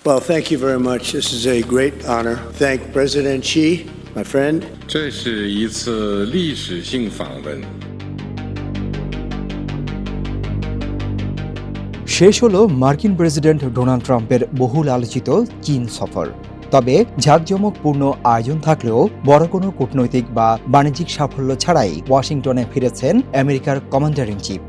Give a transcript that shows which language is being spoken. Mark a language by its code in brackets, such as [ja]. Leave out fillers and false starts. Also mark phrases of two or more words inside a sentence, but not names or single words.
[en] Well, thank you very much. This is a great honor. Thank President Xi, my friend. [zh] 这是一次历史性访问。 [bn] শেষ হলো মার্কিন প্রেসিডেন্ট ডোনাল্ড ট্রাম্পের বহুল আলোচিত চীন সফর। তবে ঝাঁকজমকপূর্ণ আয়োজন থাকলেও বড় কোনো কূটনৈতিক বা বাণিজ্যিক সাফল্য ছাড়াই ওয়াশিংটনে ফিরেছেন আমেরিকার [en] commander in chief.